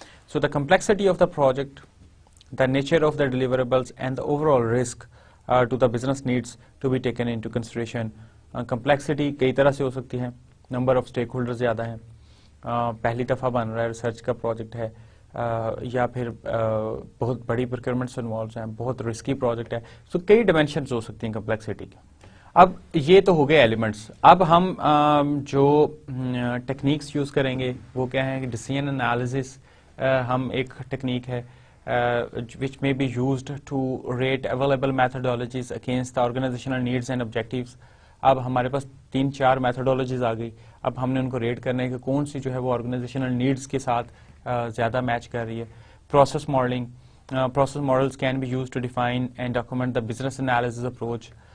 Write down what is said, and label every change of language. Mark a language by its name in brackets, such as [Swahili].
[English] So the complexity of the project, the nature of the deliverables and the overall risk to the business needs to be taken into consideration. [Urdu] Complexity کئی طرح سے ہو سکتی ہے. Number of stake holder زیادہ ہیں, پہلی دفعہ بن رہا ہے, ریسرچ کا پروجیکٹ ہے, یا پھر بہت بڑی پروکیورمنٹس انوالوز ہیں, بہت رسکی پروجیکٹ ہے. سو کئی ڈائمینشنز ہو سکتی ہیں کمپلیکسٹی کی. اب یہ تو ہو گئے ایلیمنٹس. اب ہم جو ٹیکنیکس یوز کریں گے وہ کیا ہیں؟ ڈیسیژن انالیسس ہم ایک ٹیکنیک ہے [English] which may be used to rate available methodologies against the organizational needs and objectives. [Urdu] اب ہمارے پاس 3-4 میتھڈولوجیز آ گئی. اب ہم نے ان کو ریٹ کرنا ہے کہ کون سی جو ہے وہ آرگنائزیشنل نیڈس کے ساتھ زیادہ میچ کر رہی ہے. [English] Process modelling. Process models can be use to define and document the business analysis approach.